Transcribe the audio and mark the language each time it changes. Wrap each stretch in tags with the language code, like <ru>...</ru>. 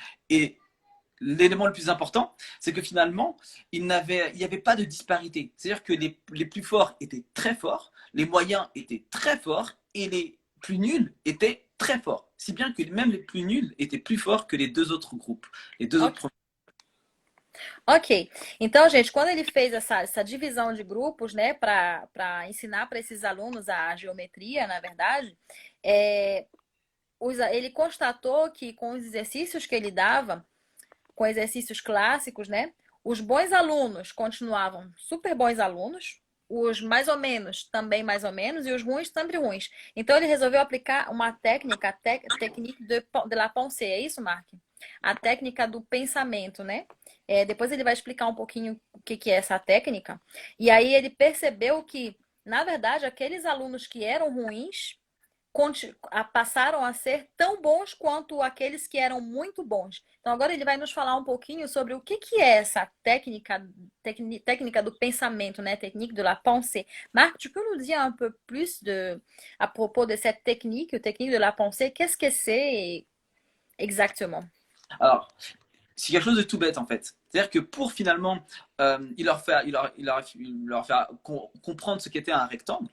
<fr>Et l'élément le plus important, c'est que finalement, il n'y avait pas de disparité. C'est-à-dire que les plus forts étaient très forts, les moyens étaient très forts et les plus nuls étaient très forts. Si bien que même les plus nuls étaient plus forts que les deux autres groupes, les deux autres Ok. premiers.</fr> <pt>Ok, então, gente, quando ele fez essa divisão de grupos, né, para ensinar para esses alunos a geometria, na verdade, é, ele constatou que com os exercícios que ele dava, com exercícios clássicos, né, os bons alunos continuavam super bons alunos, os mais ou menos também mais ou menos, e os ruins sempre ruins. Então, ele resolveu aplicar uma técnica,</pt> <fr>technique de la pensée,</fr> <pt>é isso, Mark? A técnica do pensamento, né? Depois ele vai explicar um pouquinho o que que é essa técnica. E aí ele percebeu que, na verdade, aqueles alunos que eram ruins passaram a ser tão bons quanto aqueles que eram muito bons. Então agora ele vai nos falar um pouquinho sobre o que que é essa técnica do pensamento, né?</pt> <fr>Technique de la pensée. Marc, tu peux nous dire un peu plus à propos de cette technique de la pensée? Qu'est-ce que c'est exactement? Alors, c'est quelque chose de tout bête en fait. C'est-à-dire que pour finalement, il leur fait comprendre ce qu'était un rectangle.</fr>